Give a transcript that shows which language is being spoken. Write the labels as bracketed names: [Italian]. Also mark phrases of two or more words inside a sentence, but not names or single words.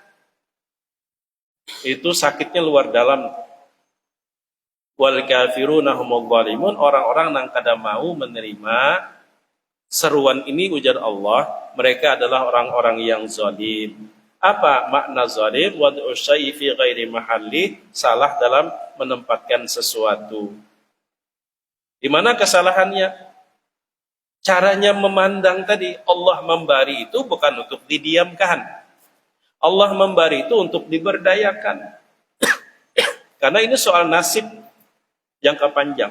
[Indonesian] Itu sakitnya luar dalam. [Arabic] والكافرون هم الظالمون, [Indonesian] orang-orang [Banjar] nang kada [Indonesian] mau menerima seruan ini ujar Allah, mereka adalah orang-orang yang zalim. Apa makna zalim? [Arabic] وضع الشيء في غير محله, [Indonesian] salah dalam menempatkan sesuatu. Di mana kesalahannya? Caranya memandang tadi, Allah memberi itu bukan untuk didiamkan. Allah memberi itu untuk diberdayakan. Karena ini soal nasib jangka panjang.